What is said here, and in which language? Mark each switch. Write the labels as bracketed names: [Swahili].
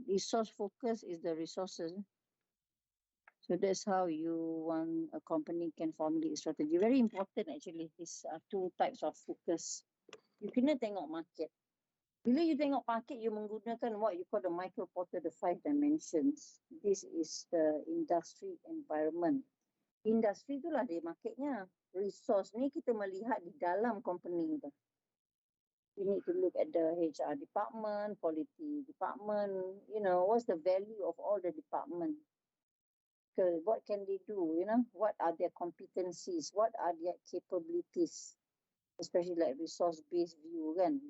[English] Resource focus is the resources. So that's how you want a company can formulate strategy. Very important actually. These are 2 types of focus. You [Malay] kena tengok [English] market. [Malay] Bila [English] you [Malay] tengok [English] market, you [Malay] menggunakan [English] what you call the Michael Porter, the 5 dimensions. This is the industry environment. [Malay] Industri itulah dia marketnya. Resource ni kita melihat di dalam company tu. [English] You need to look at the HR department, quality department, you know, what's the value of all the department. Because what can they do, you know, what are their competencies, what are their capabilities, especially like resource-based view [Malay] kan.